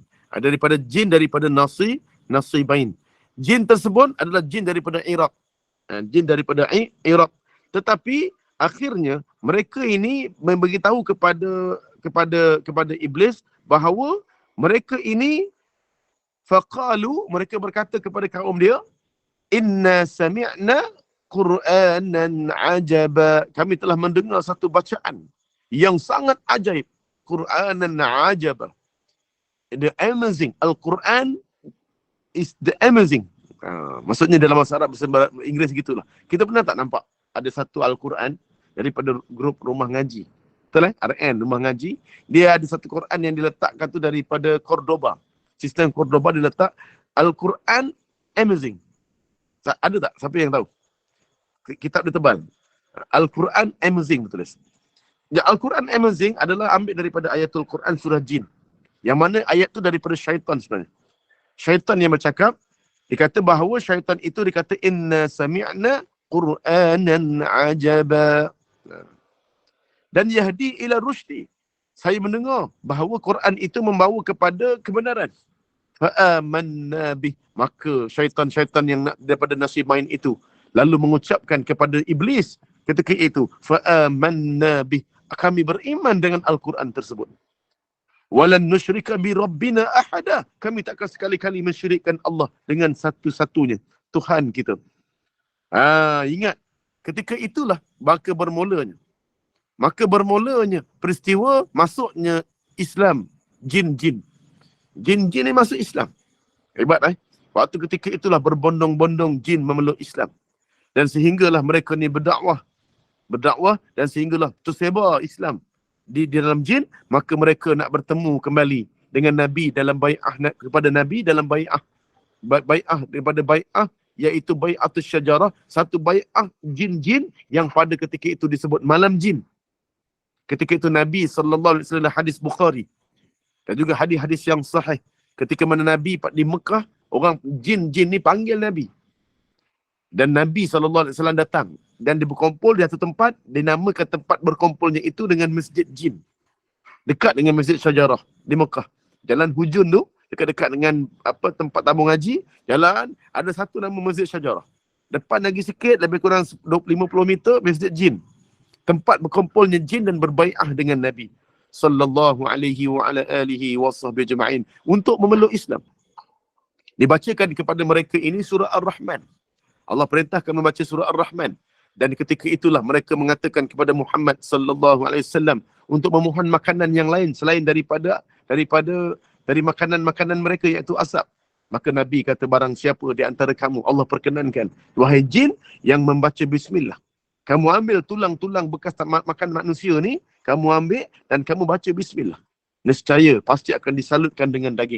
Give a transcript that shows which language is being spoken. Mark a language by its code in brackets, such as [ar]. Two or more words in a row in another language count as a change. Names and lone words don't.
[ms] Ada daripada jin daripada nasibain. Jin tersebut adalah jin daripada Iraq. Jin daripada Iraq. Tetapi akhirnya mereka ini memberitahu kepada iblis bahawa mereka ini faqalu, mereka berkata kepada kaum dia, [ar] إنا سمعنا قرآنا عجبا. [ms] Kami telah mendengar satu bacaan yang sangat ajaib. [ar] قرآنا عجبا. [en] The amazing. Al-Quran is the amazing. [ms] Maksudnya dalam bahasa Arab, bahasa Inggeris gitulah. Kita pernah tak nampak ada satu Al-Quran daripada grup rumah ngaji. Betul RN, rumah ngaji. Dia ada satu Quran yang diletakkan tu daripada Cordoba. Sistem Cordoba diletak Al-Quran amazing. Ada tak? Siapa yang tahu? Kitab dia tebal. Al-Quran amazing betul. Ya, Al-Quran amazing adalah ambil daripada ayatul Quran surah Jin. Yang mana ayat tu daripada syaitan sebenarnya. Syaitan yang bercakap, dia kata bahawa syaitan itu dikata [ar] إنا سمعنا قرآنا عجبا. Dan يهدي إلى الرشد. [ms] Saya mendengar bahawa Quran itu membawa kepada kebenaran. [ar] فآمنا به. [ms] Maka syaitan-syaitan yang daripada nasibain itu lalu mengucapkan kepada iblis ketika itu, [ar] فآمنا به. [ms] Kami beriman dengan Al-Quran tersebut. [ar] ولن نشرك بربنا أحدا. [ms] Kami takkan sekali-kali mensyirikkan Allah dengan satu-satunya Tuhan kita. Ingat, ketika itulah maka bermulanya peristiwa masuknya Islam jin-jin. Jin-jin ni masuk Islam. Hebat Waktu ketika itulah berbondong-bondong jin memeluk Islam. Dan sehinggalah mereka ni berdakwah dan sehinggalah tersebar Islam di dalam jin, maka mereka nak bertemu kembali dengan Nabi dalam bai'ah, kepada Nabi dalam bai'ah daripada bai'ah, iaitu bai'atus syajarah, satu bai'ah jin-jin yang pada ketika itu disebut malam jin. Ketika itu Nabi SAW, hadis Bukhari dan juga hadis-hadis yang sahih, ketika mana Nabi di Mekah, orang jin-jin ni panggil Nabi. Dan Nabi SAW datang dan dia berkumpul di satu tempat, dinamakan tempat berkumpulnya itu dengan Masjid Jin. Dekat dengan Masjid Syajarah di Mekah. Jalan hujun tu, dekat-dekat dengan tempat tabung haji, jalan ada satu nama Masjid Syajarah. Depan lagi sikit, lebih kurang 50 meter, Masjid Jin. Tempat berkumpulnya jin dan berbai'ah dengan Nabi [ar] صلى الله عليه وعلى آله وصحبه أجمعين [ms] untuk memeluk Islam. Dibacakan kepada mereka ini surah Ar-Rahman. Allah perintahkan membaca surah Ar-Rahman. Dan ketika itulah mereka mengatakan kepada Muhammad [ar] صلى الله عليه وسلم [ms] untuk memohon makanan yang lain selain dari makanan mereka, iaitu asap. Maka Nabi kata, barang siapa di antara kamu Allah perkenankan, wahai jin yang membaca bismillah, kamu ambil tulang-tulang bekas makan manusia ni, kamu ambil dan kamu baca bismillah, nescaya pasti akan disalutkan dengan daging.